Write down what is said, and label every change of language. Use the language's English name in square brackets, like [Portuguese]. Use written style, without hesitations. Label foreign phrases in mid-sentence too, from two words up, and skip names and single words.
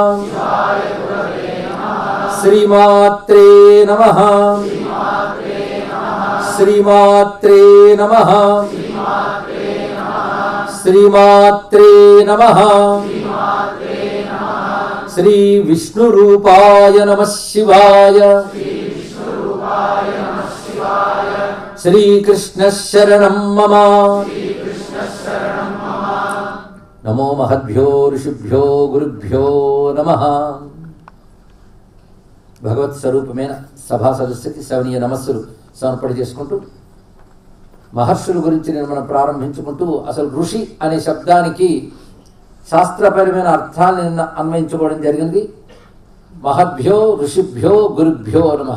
[Sanskrit] श्रीमात्रे नमः श्रीमात्रे नमः श्रीमात्रे नमः श्री विष्णु रूपाय नमः शिवाय श्री कृष्ण शरणं मम नमो महद्भ्यो ऋषिभ्यो गुरुभ्यो नमः [Telugu] భగవత్ స్వరూపమైన సభా సదస్సుకి సవనీయ నమస్సులు సమర్పణ చేసుకుంటూ మహర్షుల గురించి నేను మనం ప్రారంభించుకుంటూ అసలు ఋషి అనే శబ్దానికి శాస్త్రపరమైన అర్థాన్ని నిన్న అన్వయించుకోవడం జరిగింది. [Sanskrit] మహద్భ్యో ఋషిభ్యో గురుభ్యో నమః.